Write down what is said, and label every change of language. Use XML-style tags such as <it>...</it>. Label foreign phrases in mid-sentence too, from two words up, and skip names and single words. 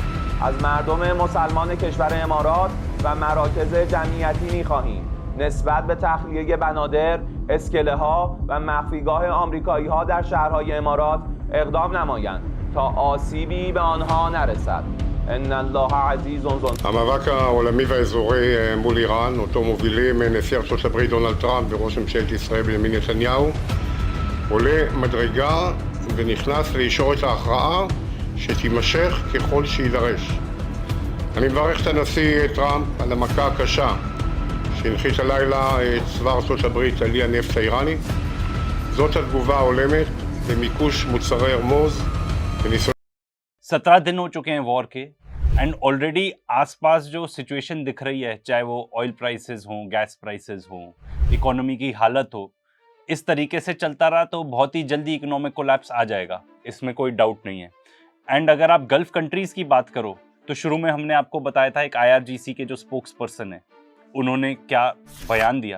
<fa>از مردم مسلمان کشور امارات و مراکز جمعیتی می‌خواهیم نسبت به تخلیه بنادر، اسکله‌ها و مخفیگاه آمریکایی‌ها در شهرهای امارات اقدام نمایند تا آسیبی به آنها נרסד.</fa> <ar>ان الله عزیز ذو</ar> <he>המאבק העולמי והאזורי מול איראן, אותו מובילים נשיא ארצות הברית דונלד טראמפ וראש ממשלת ישראל בנימין נתניהו, עולה מדרגה ונכנס לישורת ההכרעה שתימשך ככל שיידרש. אני מברך את הנשיא טראמפ על המכה הקשה שהנחית הלילה צבא ארצות הברית על אי הנפט האיראני. זאת התגובה ההולמת למיקוש מוצרי הרמוז וניסיון</he> <hi>17 दिन हो चुके हैं वॉर के</hi> <en>and already</en> <hi>आसपास जो सिचुएशन दिख रही है, चाहे वो</hi> <en>oil prices</en> <hi>हों,</hi> <en>gas prices</en> <hi>हों, इकोनॉमी की हालत हो, इस तरीके से चलता रहा तो बहुत ही जल्दी</hi> <en>economic collapse</en> <hi>आ जाएगा, इसमें कोई डाउट नहीं है। एंड अगर आप</hi> <en>Gulf countries</en> <hi>की बात करो तो शुरू में हमने आपको बताया था एक IRGC के जो</hi> <en>spokes person</en> <hi>है उन्होंने क्या बयान दिया।</hi>